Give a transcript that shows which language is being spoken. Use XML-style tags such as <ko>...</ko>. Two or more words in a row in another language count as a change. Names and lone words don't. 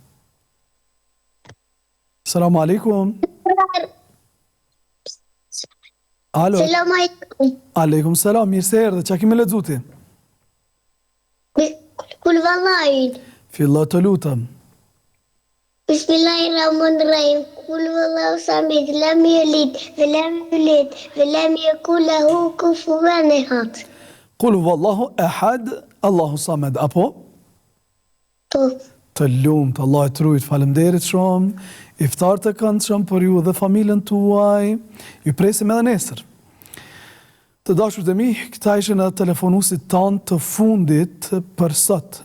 <ar>السلام عليكم. Alo. السلام عليكم. وعليكم السلام,</ar> <sq>mirë se erdhe, qa kemi lexu ti? Kul vallajin. Filla të lutëm.</sq> <ar>بسم الله الرحمن الرحيم. قل والله الصمد لم يلد ولم يولد ولم يكن له كفوا أحد. قل هو الله أحد, الله الصمد, apo?</ar> <sq>Po. Të lumt, Allah të rujtë, faleminderit shumë, iftar të këndshëm për ju dhe familjen tuaj, ju presim edhe nesër. Të dashur të mi, këta ishin edhe telefonusit tanë të fundit për sot.</sq>